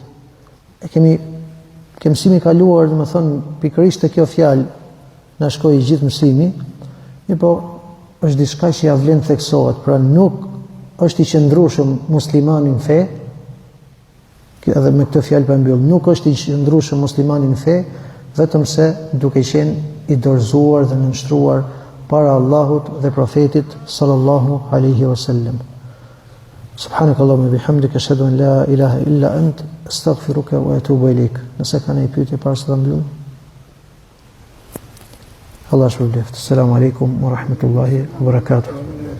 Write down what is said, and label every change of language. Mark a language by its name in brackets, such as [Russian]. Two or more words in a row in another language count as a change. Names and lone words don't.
[Albanian] Kemi mësimi kaluar, pikërisht te kjo fjalë na shkoi gjithë mësimi, po është diçka që ja vlen theksohet, pra nuk është i qëndrueshëm muslimani në fe, edhe me këtë fjalë po mbyll, nuk është i qëndrueshëm muslimani në fe, vetëm se duke qenë i dorëzuar dhe nënshtruar para Allahut dhe profetit [Arabic] صلى الله عليه وسلم. سبحانك اللهم وبحمدك أشهد أن لا إله إلا أنت أستغفرك وأتوب إليك. [Albanian] Nëse kanë një pyetje para se ta mbyll. Allah shpëlbeft. [Arabic] السلام عليكم ورحمة الله وبركاته.